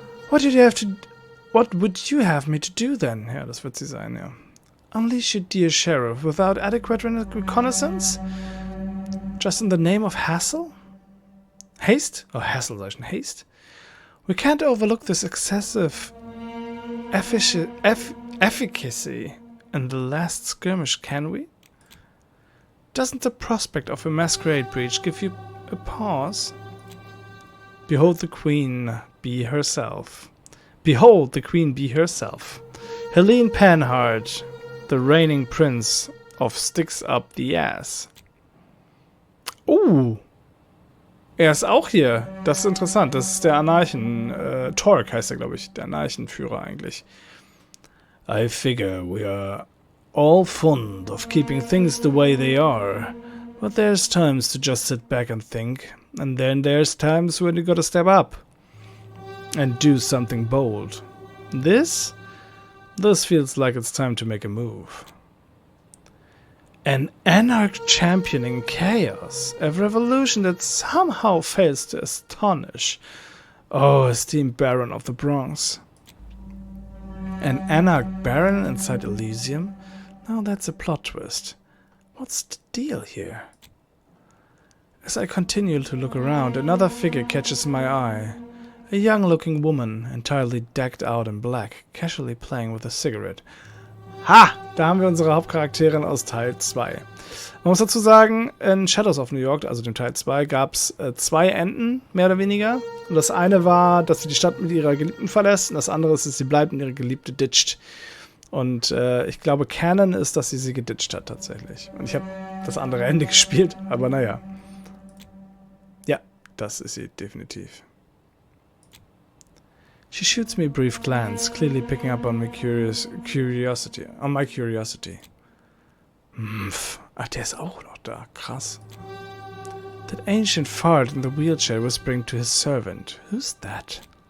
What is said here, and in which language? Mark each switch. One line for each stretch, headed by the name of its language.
English: What would you have me to do then?
German: Ja, das wird sie sein, ja.
English: Unleash your dear sheriff without adequate reconnaissance? Just in the name of hassle? Haste? Oh, hassle,
German: sag ich schon.
English: Haste? We can't overlook this excessive efficacy in the last skirmish, can we? Doesn't the prospect of a masquerade breach give you a pause? Behold the queen be herself. Behold the queen be herself. Helene Panhard, the reigning prince of Sticks Up the Ass.
German: Er ist auch hier. Das ist interessant. Das ist der Torque heißt er, glaube ich. Der Anarchenführer eigentlich.
English: I figure we are all fond of keeping things the way they are, but there's times to just sit back and think. And then there's times when you gotta step up and do something bold. This feels like it's time to make a move. An anarch championing chaos, a revolution that somehow fails to astonish. Oh, esteemed Baron of the Bronx. An anarch baron inside Elysium? Now that's a plot twist. What's the deal here? As I continue to look around, another figure catches my eye. A young-looking woman, entirely decked out in black, casually playing with a cigarette. Ha!
German: Da haben wir unsere Hauptcharakterin aus Teil 2. Man muss dazu sagen, in Shadows of New York, also dem Teil 2, gab es 2 Enden, mehr oder weniger. Und das eine war, dass sie die Stadt mit ihrer Geliebten verlässt, und das andere ist, dass sie bleibt und ihre Geliebte ditcht. Und ich glaube, Canon ist, dass sie geditcht hat, tatsächlich. Und ich habe das andere Ende gespielt, aber naja. Ja, das ist sie, definitiv.
English: She shoots me a brief glance, clearly picking up on my curiosity.
German: Ach, der ist auch noch da. Krass.
English: That ancient fart in the wheelchair whispering to his servant. Who's that?